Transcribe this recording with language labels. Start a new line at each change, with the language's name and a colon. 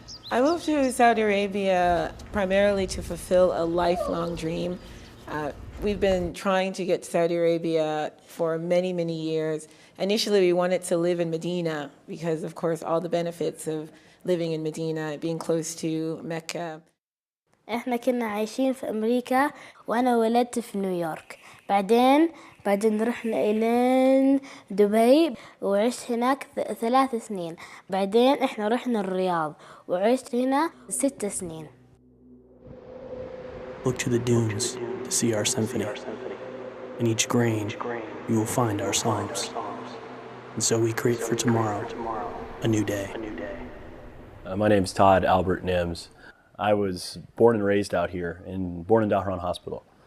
English: I moved to Saudi Arabia primarily to fulfill a lifelong dream. We've been trying to get to Saudi Arabia for many, many years. Initially, we wanted to live in Medina because, of course, all the benefits of living in Medina, being close to Mecca.
Arabic: احنا كنا عايشين في أمريكا وأنا ولدت في نيويورك. بعدين رحنا إلى دبي وعشت هناك 3 سنين. بعدين احنا رحنا الرياض وعشت هنا 6 سنين.
English: Look to the dunes to see our symphony. In each grain you will find our psalms. And so we create for tomorrow a new day. My name is Todd Albert Nims. I was born and raised out here, born in Dahran Hospital.